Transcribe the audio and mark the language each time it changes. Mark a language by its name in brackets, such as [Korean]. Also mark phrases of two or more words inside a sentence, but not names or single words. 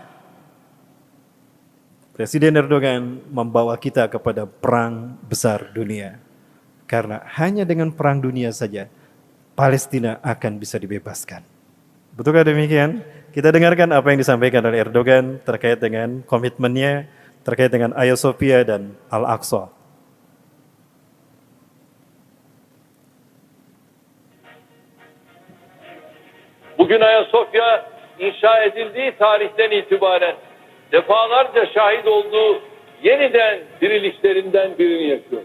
[Indonesian] Presiden Erdogan membawa kita kepada perang besar dunia. Karena hanya dengan perang dunia saja Palestina akan bisa dibebaskan. Betulkah demikian? Kita dengarkan apa yang disampaikan oleh Erdogan terkait dengan komitmennya, terkait dengan Hagia Sophia dan Al-Aqsa. [Turkish] Bugün Ayasofya inşa edildiği tarihten itibaren defalarca şahit olduğu yeniden dirilişlerinden birini yaşıyor.